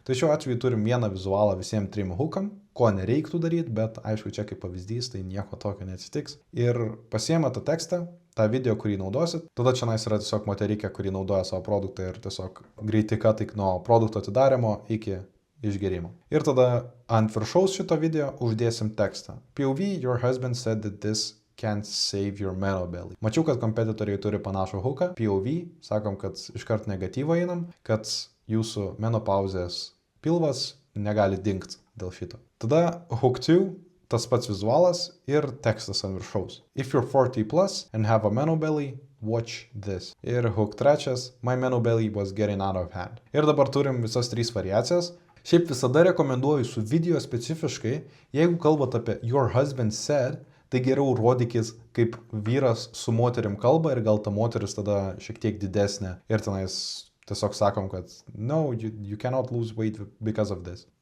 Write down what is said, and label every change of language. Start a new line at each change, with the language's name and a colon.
Lithuanian: Tai šiuo atveju turim vieną vizualą visiems trim hookam, ko nereiktų daryti, bet aišku, čia kaip pavyzdys, tai nieko tokio neatsitiks. Ir pasiema tą tekstą, tą video, kurį naudosit, tada čia yra tiesiog moterikė, kurį naudoja savo produktą ir tiesiog greitai ką tik nuo produkto atidarimo iki išgerimo. Ir tada ant viršaus šito video uždėsim tekstą.
English: POV, your husband said that this can't save your menobelly.
Lithuanian: Mačiau, kad kompetitoriai turi panašų hooką. POV, sakom, kad iškart negatyvą einam, kad jūsų menopauzės pilvas negali dingti dėl šito. Tada hook 2, tas pats vizualas ir tekstas ant viršaus.
English: If you're 40 plus and have a menobelly, watch this.
Lithuanian: Ir
English: hook 3, my menobelly was getting out of hand.
Lithuanian: Ir dabar turim visas 3 variacijas. Šiaip visada rekomenduoju su video specifiškai, jeigu kalbat apie
English: your husband said,
Lithuanian: tai geriau rodykis, kaip vyras su moterim kalba ir gal ta moteris tada šiek tiek didesnė. Ir tenais tiesiog sakom, kad
English: no, you cannot lose weight because of this.